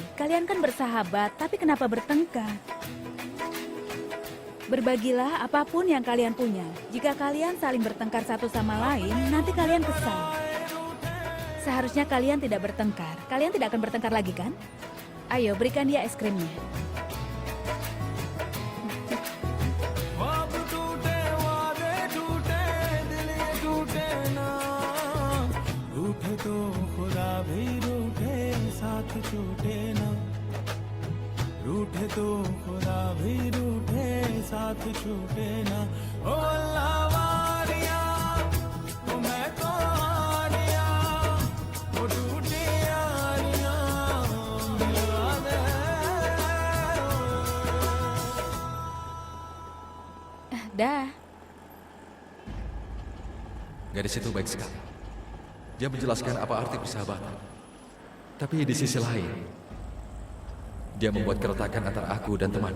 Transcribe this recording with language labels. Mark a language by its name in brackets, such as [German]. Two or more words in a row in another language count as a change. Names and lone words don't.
[Indonesian] Kalian kan bersahabat, tapi kenapa bertengkar? Berbagilah apapun yang kalian punya. Jika kalian saling bertengkar satu sama lain, nanti kalian kesal. Seharusnya kalian tidak bertengkar. Kalian tidak akan bertengkar lagi, kan? Ayo, berikan dia es krimnya. [Hindi] रूठे तो खुदा भी रूठे साथ छूटे ना रूठे तो खुदा भी रूठे साथ छूटे ना ओ अल्लाह वारिया ओ मैं तो आरिया ओ टूटी यारिया मिलवा दे [Indonesian] Dah. Gadis itu baik sekali. Dia menjelaskan apa arti persahabatan. Tapi di sisi lain, dia membuat keretakan antara aku dan temanku.